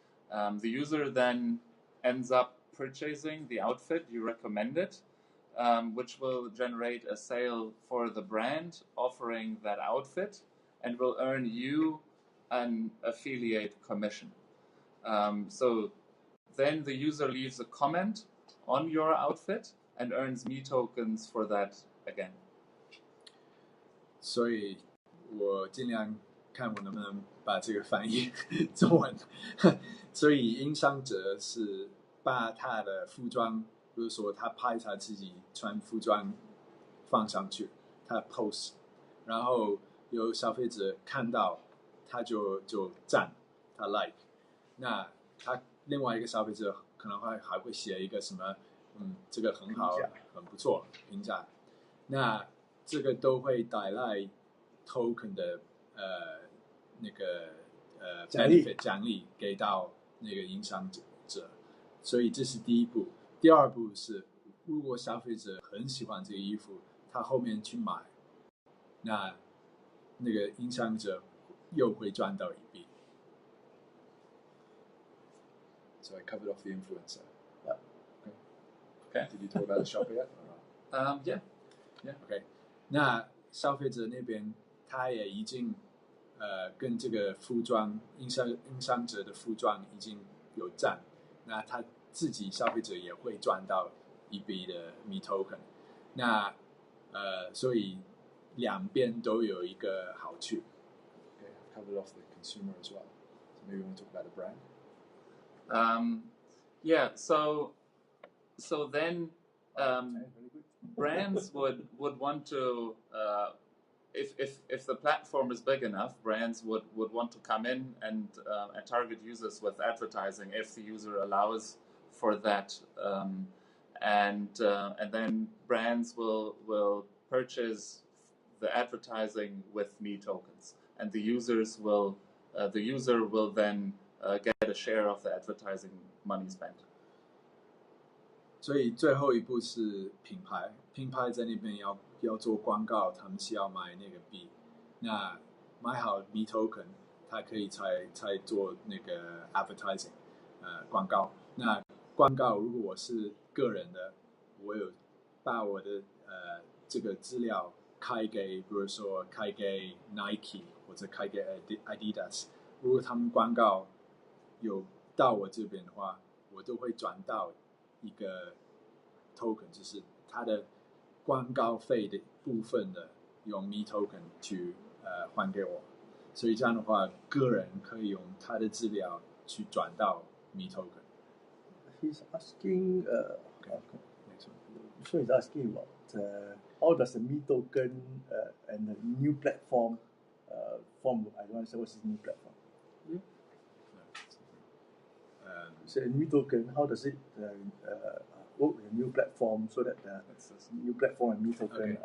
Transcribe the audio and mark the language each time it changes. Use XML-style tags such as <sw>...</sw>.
<en>The user then ends up purchasing the outfit you recommended, which will generate a sale for the brand offering that outfit and will earn you an affiliate commission. So then the user leaves a comment on your outfit and earns me tokens for that again.</en> <zh>所以我尽量看我能不能把这个翻译中文。所以影响者是把他的服装，比如说他拍他自己穿服装放上去，他 post， 然后有消费者看到，他就赞，他 like。那他另外一个消费者可能还会写一个什么，这个很好，很不错评价。那这个都会带来 token 的那个benefit 奖励给到那个影响者，所以这是第一步。第二步是，如果消费者很喜欢这个衣服，他后面去买，那个影响者又会赚到一笔。</zh> <en>So I covered off the influencer. Yeah. Okay. Did you talk about the shopper yet? Yeah. Okay.</en> <zh>那消费者那边他也已经跟这个服装影响者的服装已经有赞，那他自己消费者也会赚到一笔的 me token。那所以两边都有一个好处。</zh> <en>Okay, I've covered off the consumer as well. So maybe we want to talk about the brand. Yeah. So then. Brands would want to, if the platform is big enough, brands would want to come in and target users with advertising if the user allows for that, and then brands will purchase the advertising with me tokens, and the user will then get a share of the advertising money spent.</en> <zh>所以最后一步是品牌，品牌在那边要做广告，他们是要买那个币。那买好 me token， 他可以才做那个 advertising， 广告。那广告如果我是个人的，我有把我的这个资料开给，比如说开给 Nike 或者开给 Adidas， 如果他们广告有到我这边的话，我都会转到一个 token， 就是它的广告费的部分的用 me token 去还给我，所以这样的话，个人可以用他的资料去转到 me token。</zh> <en>He's asking, Okay, next one. So he's asking about how does the me token and the new platform form? I don't understand what's this new platform. So a new token, how does it work with a new platform so that the new platform and me token</en>